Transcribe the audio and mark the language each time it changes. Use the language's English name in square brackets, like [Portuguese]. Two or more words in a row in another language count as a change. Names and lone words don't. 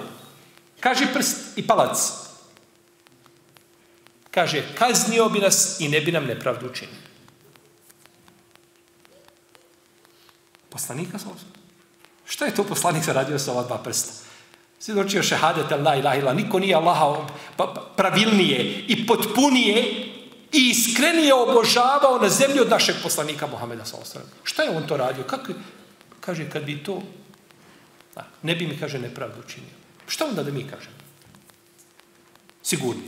[Bosnian] Kaže, prst i palac. Kaže, kaznio bi nas i ne bi nam nepravdu učinio. Poslanika sallallahu. Šta je to poslanik zaradio sa ova dva prsta? Svjedočio šehadet [Arabic] لا إله إلا, [Bosnian] niko nije Allaha pravilnije i potpunije i iskrenije obožavao na zemlji od našeg poslanika Muhameda [Arabic] صلى الله عليه وسلم. [Bosnian] Šta je on to radio? Kako? Kaže, kad bi to ne bi mi, kaže, nepravdu učinio. Šta onda da mi kažemo? Sigurni.